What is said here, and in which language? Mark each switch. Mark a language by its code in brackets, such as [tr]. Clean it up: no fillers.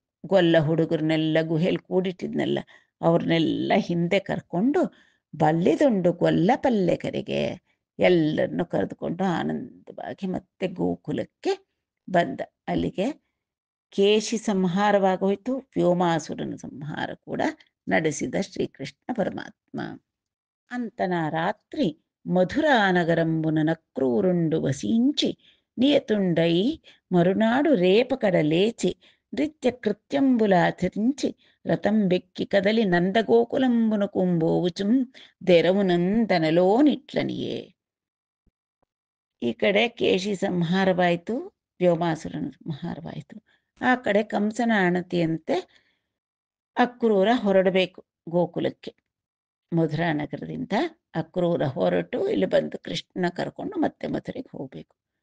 [kn] ಗೊಲ್ಲ ಹುಡುಗರನ್ನೆಲ್ಲ ಗುಹೆಯಲ್ಲಿ ಕೂಡಿಟ್ಟಿದ್ನೆಲ್ಲ ಅವ್ರನ್ನೆಲ್ಲ ಹಿಂದೆ ಕರ್ಕೊಂಡು [te] ಬಲ್ಲಿದುಂಡು ಗೊಲ್ಲ ಪಲ್ಲೆ [kn] ಕರೆಗೆ ಎಲ್ಲರನ್ನು ಕರೆದುಕೊಂಡು ಆನಂದವಾಗಿ ಮತ್ತೆ ಗೋಕುಲಕ್ಕೆ ಬಂದ. ಅಲ್ಲಿಗೆ ಕೇಶಿ ಸಂಹಾರವಾಗೋಯ್ತು, ವ್ಯೋಮಾಸುರನ ಸಂಹಾರ ಕೂಡ ನಡೆಸಿದ ಶ್ರೀಕೃಷ್ಣ ಪರಮಾತ್ಮ. [te] ಅಂತನ ರಾತ್ರಿ మధురా నగరంబున నక్రూరుండు వసించి నియతుండై మరునాడు రేపకడ లేచి నృత్య కృత్యంబులాచరించి రథం బెక్కి కదలి నందగోకులంబున కుంబోవుచుం ದೆರವುನಂದನಲೋನಿಟ್ಲನಿಯೇ. [kn] ಈ ಕಡೆ ಕೇಶಿ ಸಂಹಾರವಾಯಿತು, ವ್ಯೋಮಾಸುರನ ಸಂಹಾರವಾಯಿತು. ಆ ಕಡೆ ಕಂಸನ ಅಣತಿಯಂತೆ ಅಕ್ರೂರ ಹೊರಡಬೇಕು ಗೋಕುಲಕ್ಕೆ. ಮಧುರಾ ನಗರದಿಂದ ಅಕ್ರೂರ ಹೊರಟು ಇಲ್ಲಿ ಬಂದು ಕೃಷ್ಣನ ಕರ್ಕೊಂಡು ಮತ್ತೆ ಮಧುರೆಗೆ ಹೋಗ್ಬೇಕು.